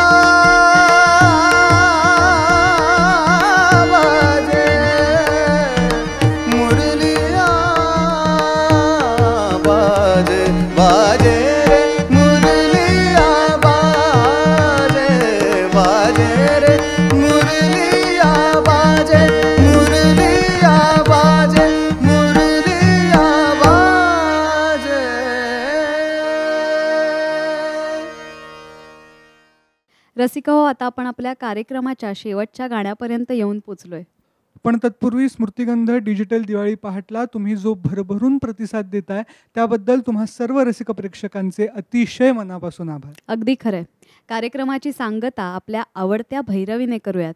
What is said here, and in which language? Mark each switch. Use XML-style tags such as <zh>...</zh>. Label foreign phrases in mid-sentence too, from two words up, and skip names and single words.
<hi>बाजे, मुरलिया बाजे, बाजे रे मुरलिया बाजे, बाजे रे मुरलिया बाजे, मुरलिया बाजे, मुरलिया बाजे।</hi> <mr>रसिका हो, आता आपण आपल्या कार्यक्रमाच्या शेवटच्या गाण्यापर्यंत येऊन पोचलोय. पण तत्पूर्वी स्मृतिगंध डिजिटल दिवाळी पहाटला तुम्ही जो भरभरून प्रतिसाद देताय त्याबद्दल तुम्हा सर्व रसिक प्रेक्षकांचे अतिशय मनापासून आभार. अगदी खरंय. कार्यक्रमाची सांगता आपल्या आवडत्या भैरवीने करूयात.</mr>